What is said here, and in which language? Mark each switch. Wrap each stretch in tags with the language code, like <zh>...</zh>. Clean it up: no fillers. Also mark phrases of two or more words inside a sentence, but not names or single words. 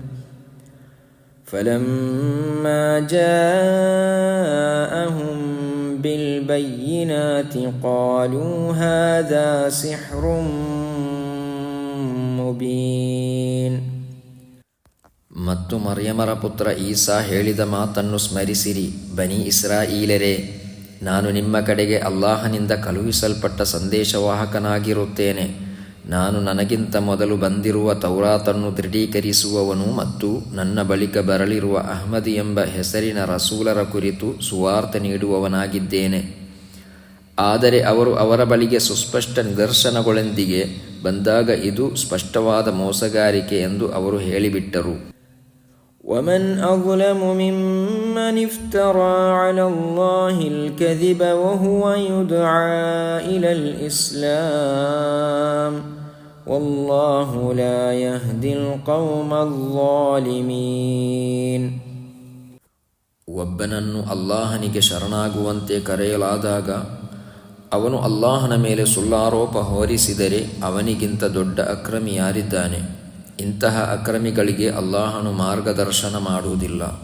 <ar>فلما جاءهم بالبينات قالوا هذا سحر مبين.</ar> <kn>ಮತ್ತು ಮರ್ಯಮರ ಪುತ್ರ ಈಸಾ ಹೇಳಿದ ಮಾತನ್ನು ಸ್ಮರಿಸಿರಿ. ಬನಿ ಇಸ್ರಾಯೀಲರೇ, ನಾನು ನಿಮ್ಮ ಕಡೆಗೆ ಅಲ್ಲಾಹನಿಂದ ಕಳುಹಿಸಲ್ಪಟ್ಟ ಸಂದೇಶವಾಹಕನಾಗಿರುತ್ತೇನೆ. ನಾನು ನನಗಿಂತ ಮೊದಲು ಬಂದಿರುವ ತೌರಾತನ್ನು ದೃಢೀಕರಿಸುವವನು ಮತ್ತು ನನ್ನ ಬಳಿಕ ಬರಲಿರುವ ಅಹ್ಮದ್ ಎಂಬ ಹೆಸರಿನ ರಸೂಲರ ಕುರಿತು ಸುವಾರ್ತೆ ನೀಡುವವನಾಗಿದ್ದೇನೆ. ಆದರೆ ಅವರು ಅವರ ಬಳಿಗೆ ಸುಸ್ಪಷ್ಟ ನಿದರ್ಶನಗಳೊಂದಿಗೆ ಬಂದಾಗ ಇದು ಸ್ಪಷ್ಟವಾದ ಮೋಸಗಾರಿಕೆ ಎಂದು ಅವರು ಹೇಳಿಬಿಟ್ಟರು.</kn> <ar>ومن أظلم ممن افترى على الله الكذب وهو يدعى إلى الإسلام والله لا يهدي القوم الظالمين.</ar> <kn>ಒಬ್ಬನನ್ನು ಅಲ್ಲಾಹನಿಗೆ ಶರಣಾಗುವಂತೆ ಕರೆಯಲಾದಾಗ ಅವನು ಅಲ್ಲಾಹನ ಮೇಲೆ ಸುಳ್ಳಾರೋಪ ಹೊರಿಸಿದರೆ ಅವನಿಗಿಂತ ದೊಡ್ಡ ಅಕ್ರಮಿ ಯಾರಿದ್ದಾನೆ? ಇಂತಹ ಅಕ್ರಮಿಗಳಿಗೆ ಅಲ್ಲಾಹನು ಮಾರ್ಗದರ್ಶನ ಮಾಡುವುದಿಲ್ಲ.</kn>